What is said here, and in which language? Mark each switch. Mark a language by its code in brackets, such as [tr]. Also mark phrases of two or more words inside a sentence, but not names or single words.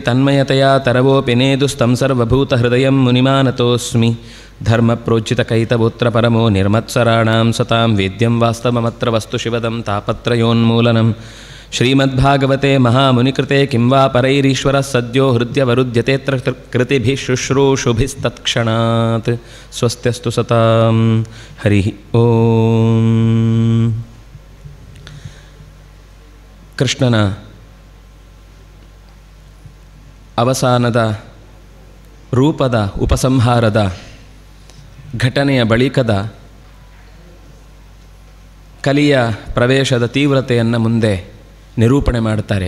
[sa] तन्मयतया तरवोऽपि नेदुस्तं सर्वभूतहृदयं मुनिमानतोऽस्मि धर्मप्रोज्झितकैतवोऽत्र निर्मत्सराणां सतां वेद्यं वास्तवमत्र वस्तुशिवदं तापत्रयोन्मूलनं श्रीमद्भागवते महामुनिकृते किं वा परैरीश्वरः सद्यो हृद्यवरुध्यतेऽत्र कृतिभिः शुश्रूषुभिस्तत्क्षणात् स्वस्त्यस्तु सतां हरिः ओम्। [kn] ಕೃಷ್ಣನ ಅವಸಾನದ ರೂಪದ ಉಪಸಂಹಾರದ ಘಟನೆಯ ಬಳಿಕದ ಕಲಿಯ ಪ್ರವೇಶದ ತೀವ್ರತೆಯನ್ನು ಮುಂದೆ ನಿರೂಪಣೆ ಮಾಡ್ತಾರೆ.